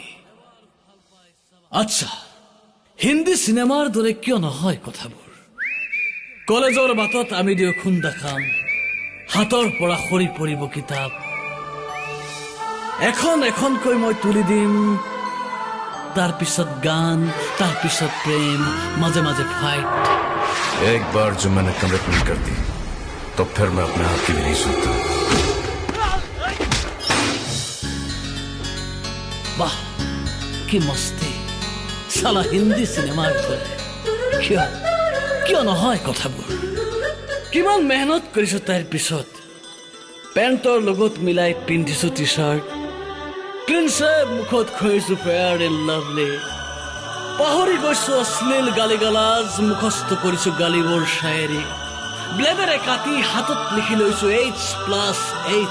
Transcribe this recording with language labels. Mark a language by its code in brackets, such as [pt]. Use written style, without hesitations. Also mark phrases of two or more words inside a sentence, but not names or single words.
[as] আচ্ছা, হিন্দী চিনেমাৰ দৰে কিয় নহয় কথাবোৰ? কলেজৰ বাটত আমি দুয়ো খুন্দা খাম, হাতৰ পৰা সৰি পৰিব কিতাপ, এখন এখনকৈ মই তুলি দিম, তাৰ পিছত গান, তাৰ পিছত প্ৰেম, মাজে মাজে ফাইট। [hi] एक बार जो मैंने कमिटमेंट कर दी तो फिर मैं अपने आप की भी नहीं सुनता। [as] বাহ কি মস্তি, চালা হিন্দী চিনেমাৰ দৰে। কিয় কিয় নহয় কথাবোৰ? কিমান মেহনত কৰিছো তাইৰ পিছত, পেণ্টৰ লগত মিলাই পিন্ধিছো টি চাৰ্ট, ক্লিনছে মুখত খুৱাইছো ফেয়াৰ এণ্ড লাভলি, পাহৰি গৈছো অশ্লীল গালি গালাজ, মুখস্থ কৰিছো গালিবোৰ শায়েৰী, ব্লেডেৰে কাটি হাতত লিখি লৈছো H+H।